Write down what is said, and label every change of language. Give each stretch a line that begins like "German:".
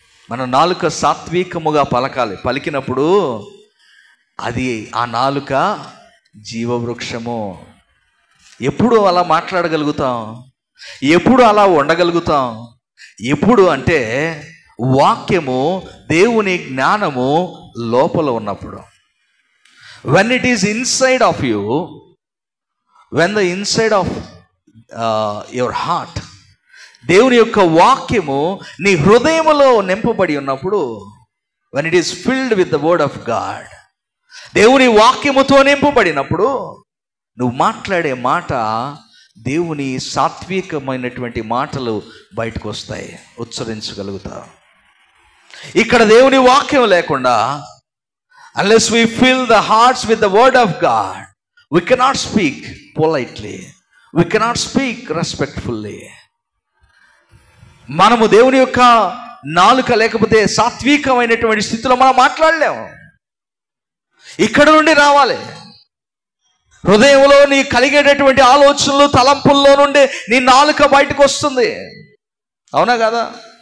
Telugu: మన నాలుక సాత్వికముగా పలకాలి. పలికినప్పుడు అది, ఆ నాలుక జీవవృక్షము. ఎప్పుడు అలా మాట్లాడగలుగుతాం? ఎప్పుడు అలా ఉండగలుగుతాం? ఎప్పుడు అంటే వాక్యము, దేవుని జ్ఞానము లోపల ఉన్నప్పుడు.
English: when it is inside of you, when the inside of your heart,
Telugu: దేవుని యొక్క వాక్యము నీ హృదయములో నింపబడి ఉన్నప్పుడు,
English: when it is filled with the word of God,
Telugu: దేవుని వాక్యముతో నింపబడినప్పుడు నువ్వు మాట్లాడే మాట దేవుని సాత్వికమైనటువంటి మాటలు బయటకు వస్తాయి, ఉచ్చరించగలుగుతావు. ఇక్కడ దేవుని వాక్యం లేకుండా,
English: unless we fill the hearts with the word of God, we cannot speak politely, we cannot speak respectfully.
Telugu: మనము దేవుని యొక్క నాలుక లేకపోతే సాత్వికమైనటువంటి స్థితిలో మనం మాట్లాడలేము. ఇక్కడ నుండి రావాలి. హృదయంలో నీ కలిగేటటువంటి ఆలోచనలు, తలంపుల్లో నుండి నీ నాలుక బయటకు వస్తుంది. అవునా కదా?